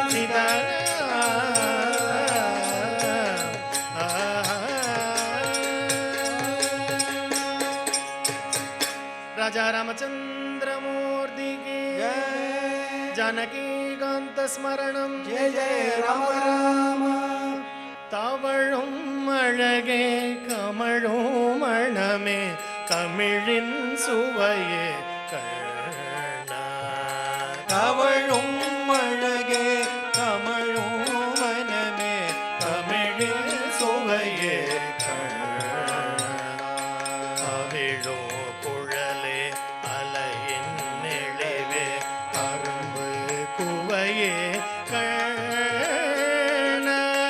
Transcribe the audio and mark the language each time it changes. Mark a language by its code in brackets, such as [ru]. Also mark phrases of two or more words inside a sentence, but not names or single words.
[hi] सीताराम राजा रामचंद्र मूर्ति की जय [sa] जानकी कांत स्मरणम [hi] जय जय राम राम [ta] தவழும் அழகே கமழும் மணமே தமிழின் சுவையே கண்ணா தவழும் அழகே கமழும் மனமே தமிழின் சுவையே அவிழோ குழலே அலையின் நெளிவே அரும்பு குவையே கண்ணா